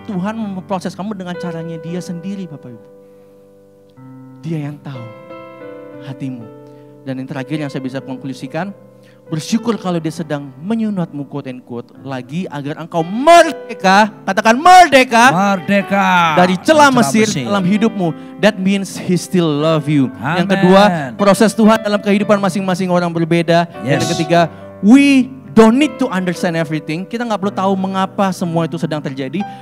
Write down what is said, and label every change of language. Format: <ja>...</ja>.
<id>Tuhan memproses kamu dengan caranya dia sendiri Bapak Ibu. Dia yang tahu hatimu. Dan yang terakhir yang saya bisa konklusikan, bersyukur kalau dia sedang menyunatmu</id> <en>quote and quote</en> <id>lagi agar engkau merdeka, katakan merdeka. Merdeka. Dari celah Mesir dalam hidupmu.</id> <en>That means he still love you. Amen.</en> <id>Yang kedua, proses Tuhan dalam kehidupan masing-masing orang berbeda.</id> <en>Yes.</en> <id>Dan yang ketiga,</id> <en>we don't need to understand everything.</en> <id>Kita nggak perlu tahu mengapa semua itu sedang terjadi.</id>